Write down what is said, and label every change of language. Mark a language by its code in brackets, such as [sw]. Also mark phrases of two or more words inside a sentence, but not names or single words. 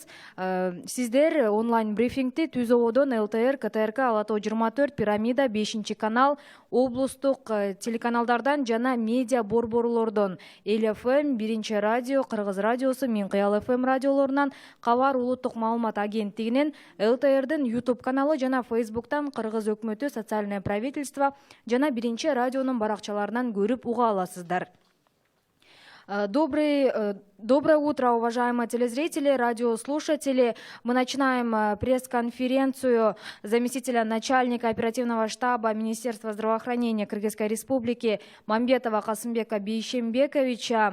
[ky] Сиздер онлайн брифингти Түз Ободон ЛТР, КТРК, Ала Тоо 24, Пирамида, 5-канал, облустук телеканалдардан жана медиа борборлордон Эл ФМ, 1-радио, Кыргыз радиосу, Мен Кыял ФМ радиолорунан, Кабар улуттук маалымат агенттигинен, ЛТРдин YouTube каналы жана Facebooктан Кыргыз өкмөтү, [ru] социальное правительство [ky] жана 1-радионун баракчаларынан көрүп уга аласыздар. [ru] Доброе утро, уважаемые телезрители, радиослушатели. Мы начинаем пресс-конференцию заместителя начальника оперативного штаба Министерства здравоохранения Кыргызской Республики Мамбетова Касымбека Бейшембековича.